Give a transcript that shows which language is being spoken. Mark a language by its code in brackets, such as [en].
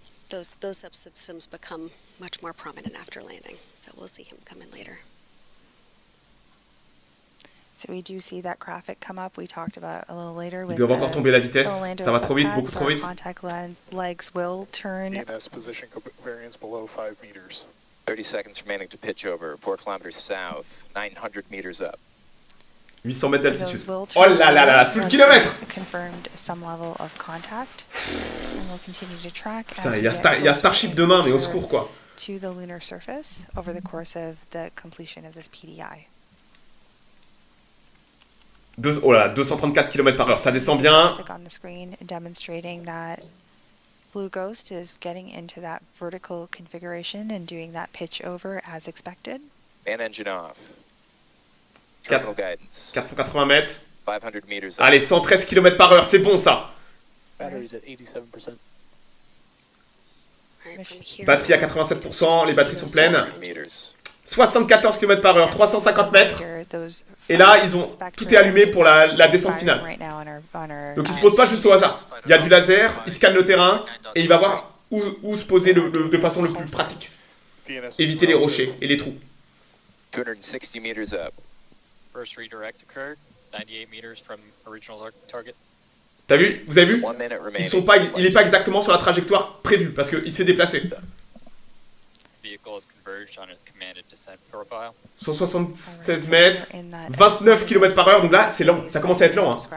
[en] Those subsystems become much more prominent after landing, so we'll see him come in later. So we do see that graphic come up. We talked about a little later with [fr] Ils doivent encore tomber la vitesse. Ça va trop vite, beaucoup trop vite. [en] Contact legs will turn. ENS position variance below 5 meters. 30 seconds remaining to pitch over, 4 kilometers south, 900 meters up. [fr] 800 mètres d'altitude. Oh là là là, sous le kilomètre. [en] Confirmed some level of contact. And we'll continue to track. [fr] Putain, il y a Starship demain, mais au secours quoi. [en] To the lunar surface over the course of the completion of this PDI. [fr] Oh là, 234 km/h, ça descend bien. [en] On the screen demonstrating that Blue Ghost is getting into that vertical configuration and doing that pitch over as expected. Man engine off. Terminal guidance. [fr] 480 mètres. [en] 500 meters. [fr] Allez, 113 km/h, c'est bon ça. [en] Batteries at 87%. [fr] Batterie à 87%, les batteries sont pleines. 74 km/h, 350 mètres. Et là, tout est allumé pour la descente finale. Donc il ne se pose pas juste au hasard. Il y a du laser, il scanne le terrain et il va voir où se poser de façon le plus pratique. Éviter les rochers et les trous. [en] 260 meters up. First redirect occurred, 98 meters from original target. [fr] T'as vu? Vous avez vu? Il n'est pas exactement sur la trajectoire prévue parce qu'il s'est déplacé. 176 mètres, 29 km/h, donc là c'est lent, ça commence à être lent. Hein.